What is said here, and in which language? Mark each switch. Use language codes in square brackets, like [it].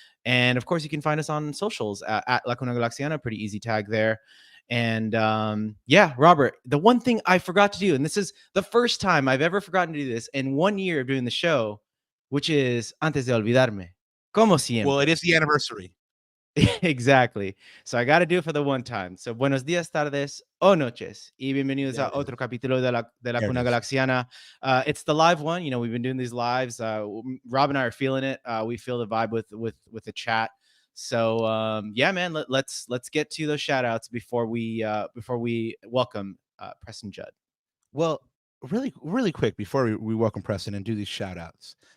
[en] And of course, you can find us on socials at La Cuna Galaxiana. Pretty easy tag there. And yeah, Robert, the one thing I forgot to do, and this is the first time I've ever forgotten to do this in 1 year of doing the show, which is [es] antes de olvidarme, como siempre. [en] Well, it is the anniversary. Exactly. So I got to do it for the one time. [es] So buenos días, tardes o noches y bienvenidos a otro capítulo de la Cuna Galaxiana. [en] It's the live one. We've been doing these lives. Rob and I are feeling it. We feel the vibe with the chat. So yeah, man, let's get to those shout outs before we welcome Preston Judd. Well, really quick before we welcome Preston and do these shout outs.